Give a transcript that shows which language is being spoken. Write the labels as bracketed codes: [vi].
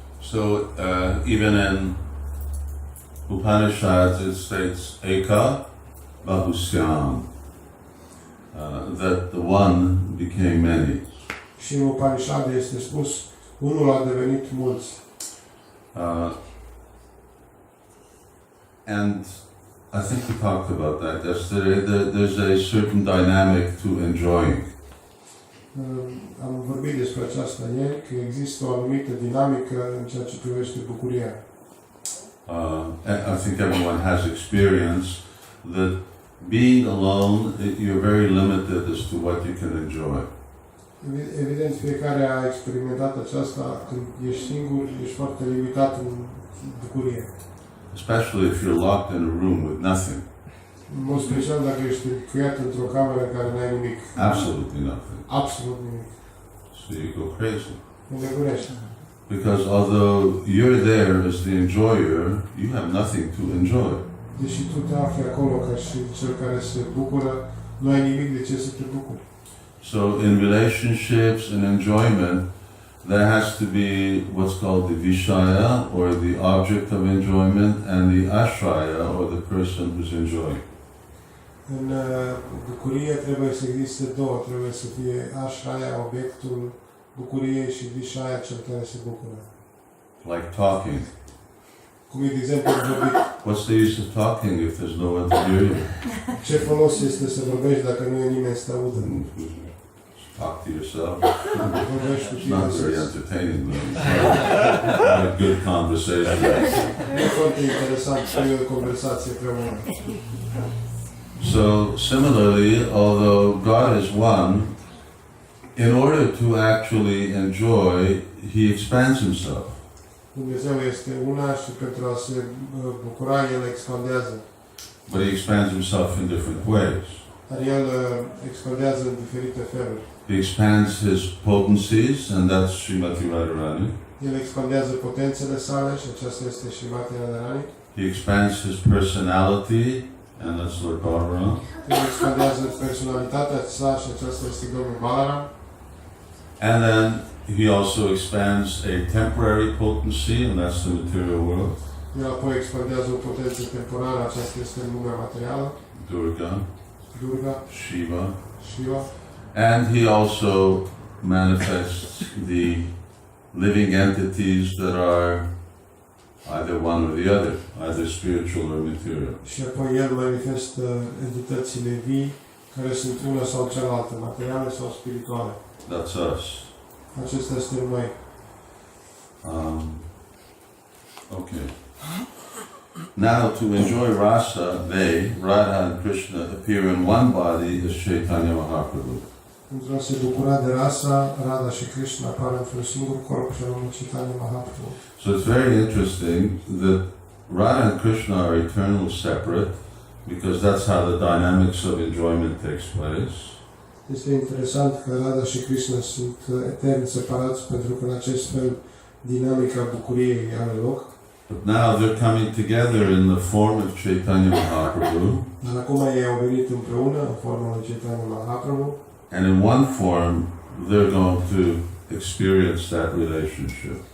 [en] So even in Upanishads it states Eka Bahusyam, that the one became many. [ro] Și în Upanishad este spus, unul a devenit mulți. [en] And I think we talked about that yesterday. There's a certain dynamic to enjoying. [ro] Am vorbit despre aceasta ieri, că există o anumită dinamică în ceea ce privește bucuria. [en] And I think everyone has experience that being alone, you're very limited as to what you can enjoy. [ro] Evident, fiecare a experimentat aceasta. Când ești singur, ești foarte limitat în bucurie. [en] Especially if you're locked in a room with nothing. [ro] În mod special dacă ești încuiat într-o cameră în care n-ai nimic. [en] Absolutely nothing. [ro] Absolut nimic. [en] So you go crazy. [ro] Înnebunești. [en] Because although you're there as the enjoyer, you have nothing to enjoy. [ro] Deși tu te afli acolo ca și cel care se bucură, nu ai nimic de ce să te bucuri. [en] So in relationships and enjoyment, there has to be what's called the vishaya, or the object of enjoyment, and the ashraya, or the person who's enjoying. [ro] În bucurie trebuie să existe două. Trebuie să fie ashraya, obiectul bucuriei, și vishaya, cel care se bucură. [en] Like talking. [ro] Cum e de exemplu vorbit. [en] What's the use of talking if there's no one to hear you? [ro] Ce folos este să vorbești dacă nu e nimeni să te audă? [en] Talk to yourself. [ro] Vorbești cu [en] It's [ro] tine. [en] not very entertaining, but it's not a good conversation. [ro] E foarte interesant să ai o conversație împreună. [en] So similarly, although God is one, in order to actually enjoy, He expands Himself. [ro] Dumnezeu este una și pentru a se bucura, El expandează. [en] But He expands Himself in different ways. [ro] Dar El expandează în diferite feluri. [en] He expands His potencies, and that's Srimati Radharani. [ro] El expandează potențele sale și aceasta este Srimati Radharani. [en] He expands His personality, and that's Lord Balaram. [ro] El expandează personalitatea sa și aceasta este Domnul Balaram. [en] And then He also expands a temporary potency, and that's the material world. [ro] El apoi expandează o potență temporară, aceasta este în lumea materială. [en] Durga. [ro] Durga, [en] Shiva, [ro] Shiva, [en] and he also manifests the living entities that are either one or the other, either spiritual or material. [ro] și apoi el manifestă entitățile vii care sunt una sau cealaltă, materiale sau spirituale. [en] That's us. [ro] Acestea suntem noi. [en] Okay. Now, to enjoy rasa, they, Radha and Krishna, appear in one body as Chaitanya Mahaprabhu. [ro] Pentru a se bucura de rasa, Radha și Krishna apar într-un singur corp și anume Chaitanya Mahaprabhu. [en] So it's very interesting that Radha and Krishna are eternal separate, because that's how the dynamics of enjoyment takes place. [ro] Este interesant că Radha și Krishna sunt etern separați pentru că în acest fel dinamica bucuriei are loc. [en] But now they're coming together in the form of Chaitanya Mahaprabhu, [ro] Dar acum ei au venit împreună în forma lui Chaitanya Mahaprabhu [en] and in one form they're going to experience that relationship.